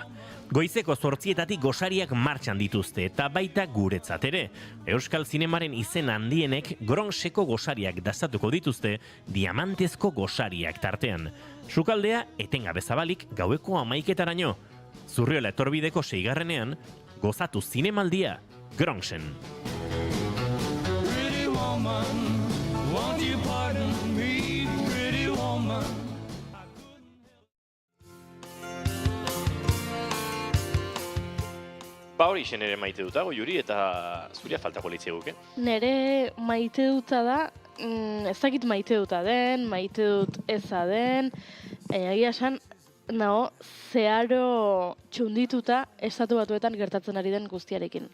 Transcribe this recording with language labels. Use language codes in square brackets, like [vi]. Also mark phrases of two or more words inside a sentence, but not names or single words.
[eu] Goizeko 8:00 gosariak martxan dituzte eta baita guretzat ere. Euskal zinemaren izen handienek Gronseko gosariak dastatuko dituzte, diamantezko gosariak tartean. Sukaldea etengabe zabalik gaueko 11:00-etaraino. Zurriola etorbideko 6. gozatu zinemaldia Gronsen. [en] Pretty woman, won't you pardon me, pretty woman? [eu] Hori zen ere maite dut dago, Juri, eta zuria faltako litzeguke. Nere maite duta da, ez dakit maite duta den, maite dut eza den, egia esan, nago, zeharo txundituta estatu batuetan gertatzen ari den guztiarekin.